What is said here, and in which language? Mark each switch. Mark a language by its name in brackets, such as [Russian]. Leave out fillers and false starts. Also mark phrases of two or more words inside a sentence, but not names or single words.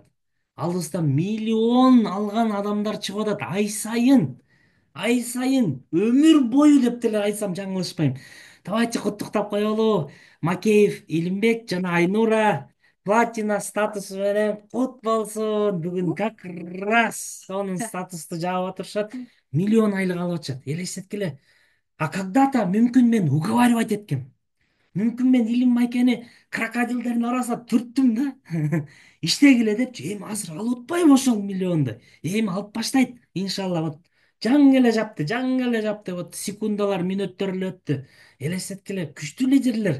[Kyrgyz] Алдыбыздан миллион алган адамдар чыгып атат ай сайын. Ай сайын өмүр бою деп деле айтсам жаңылышпайм. Давайте куттуктап коелу. Макеев Илимбек жана Айнура платина статусу менен кут болсун. Бүгүн [Russian] как раз [Kyrgyz] сонун статусту жаап отурушат. Миллион айлык алып атышат. Элестеткиле. [Russian] А когда-то [Kyrgyz] мүмкүн мен уговаривать эткем. Мүмкүн мен Илим Майкени крокодилдердин арасына түрттүм да. Иштегиле депчи. Эми азыр алып атпайбы ошол миллионду? Эми алып баштайт, иншалла. Вот жаңы эле жапты. Вот секундалар, мүнөттөр эле өттү. Элестеткиле, күчтүү лидерлер.